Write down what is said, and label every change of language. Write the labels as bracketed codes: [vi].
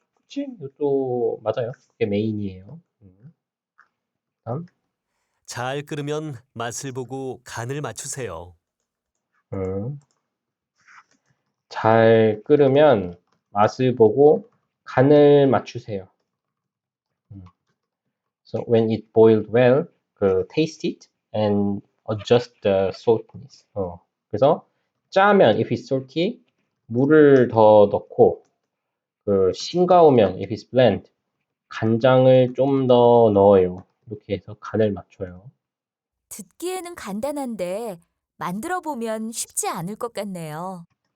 [ko] 그치? 이것도 맞아요. 그게 메인이에요. 다음. 잘 끓으면 맛을 보고 간을 맞추세요. 음. 잘 끓으면 맛을 보고 간을 맞추세요. [en] So when it boiled well, taste it and adjust the saltiness. [ko] 그래서 짜면 [en] if it's salty, [ko] 물을 더 넣고 싱거우면 [en] if it's bland, [ko] 간장을 좀 더 넣어요. 이렇게 해서 간을 맞춰요. 듣기에는 간단한데 만들어 보면 쉽지 않을 것 같네요.